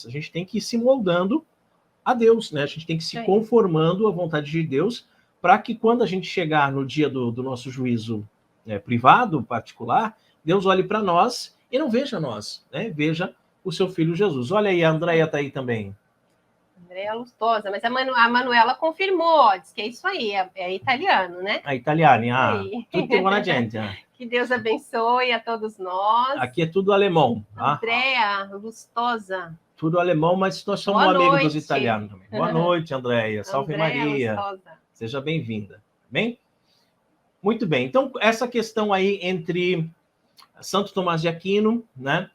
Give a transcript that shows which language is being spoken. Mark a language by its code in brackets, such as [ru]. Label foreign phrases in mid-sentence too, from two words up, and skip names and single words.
[pt] A gente tem que ir se moldando a Deus, né? A gente tem que ir se conformando à vontade de Deus, para que quando a gente chegar no dia do nosso juízo privado, particular, Deus olhe para nós e não veja nós, né? Veja o seu filho Jesus. Olha aí, a Andréia está aí também. Andréia Lustosa, mas a Manuela confirmou, diz que é isso aí, é italiano, né? [it] A italiana, tutti buona gente. [pt] Que Deus abençoe a todos nós. Aqui é tudo alemão. Andréia Lustosa. Tudo alemão, mas nós somos amigos dos italianos também. Boa noite, Andréia. Salve Maria. Lustosa. Seja bem-vinda. Bem? Muito bem. Então, essa questão aí entre Santo Tomás de Aquino, né?